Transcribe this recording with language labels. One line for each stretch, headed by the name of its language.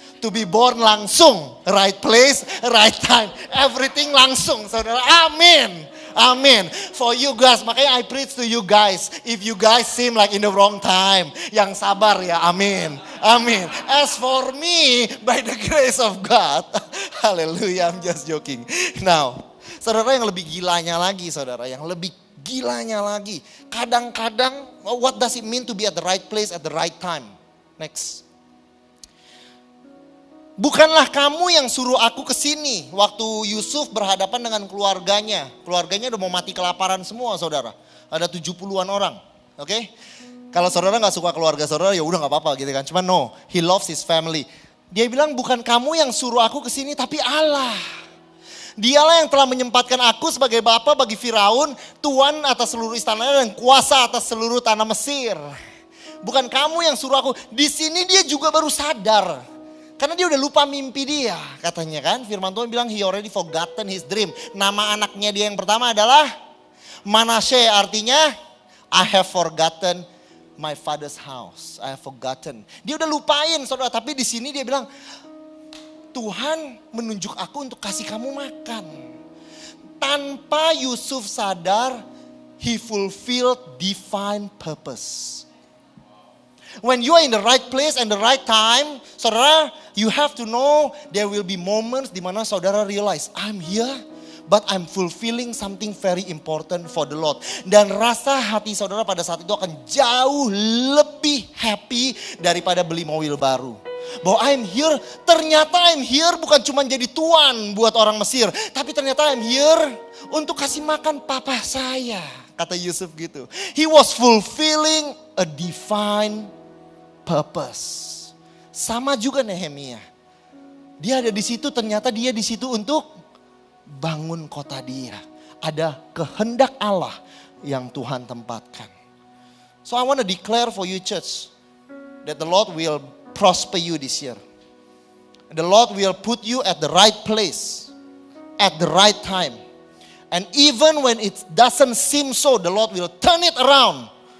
English: To be born
Indonesian: langsung,
English: right place, right time, everything langsung,
Indonesian: saudara. Amin. Amin.
English: For you guys,
Indonesian: makanya
English: I preach to you guys. If you guys seem like in the wrong time,
Indonesian: yang sabar ya, amin. Amin.
English: As for me, by the grace of God, hallelujah, I'm just joking. Now,
Indonesian: saudara, yang lebih gilanya lagi, saudara, yang lebih gilanya lagi. Kadang-kadang,
English: what does it mean to be at the right place at the right time? Next.
Indonesian: Bukanlah kamu yang suruh aku ke sini waktu Yusuf berhadapan dengan keluarganya. Keluarganya udah mau mati kelaparan semua, saudara. Ada 70-an orang, oke? Kalau saudara gak suka keluarga saudara, ya udah gak apa-apa gitu kan. Cuman
English: no, he loves his family.
Indonesian: Dia bilang bukan kamu yang suruh aku ke sini, tapi Allah. Dialah yang telah menyempatkan aku sebagai bapa bagi Firaun, tuan atas seluruh istananya dan kuasa atas seluruh tanah Mesir. Bukan kamu yang suruh aku. Di sini dia juga baru sadar. Karena dia udah lupa mimpi dia, katanya kan. Firman Tuhan bilang
English: he already forgotten his dream.
Indonesian: Nama anaknya dia yang pertama adalah Manasye, artinya
English: I have forgotten my father's house. I have forgotten.
Indonesian: Dia udah lupain, saudara. Tapi di sini dia bilang, Tuhan menunjuk aku untuk kasih kamu makan. Tanpa Yusuf sadar,
English: he fulfilled divine purpose. When you are in the right place and the right time,
Indonesian: saudara,
English: you have to know there will be moments
Indonesian: di mana saudara
English: realize, I'm here, but I'm fulfilling something very important for the Lord.
Indonesian: Dan rasa hati saudara pada saat itu akan jauh lebih happy daripada beli mobil baru. Bahwa ternyata
English: I'm here
Indonesian: bukan cuma jadi tuan buat orang Mesir. Tapi ternyata
English: I'm here
Indonesian: untuk kasih makan papa saya. Kata Yusuf gitu.
English: He was fulfilling a divine purpose.
Indonesian: Sama juga Nehemia. Dia ada di situ, ternyata dia di situ untuk bangun kota dia. Ada kehendak Allah yang Tuhan tempatkan.
English: So I want to declare for you church that the Lord will prosper you this year. The Lord will put you at the right place at the right time. And even when it doesn't seem so, the Lord will turn it around.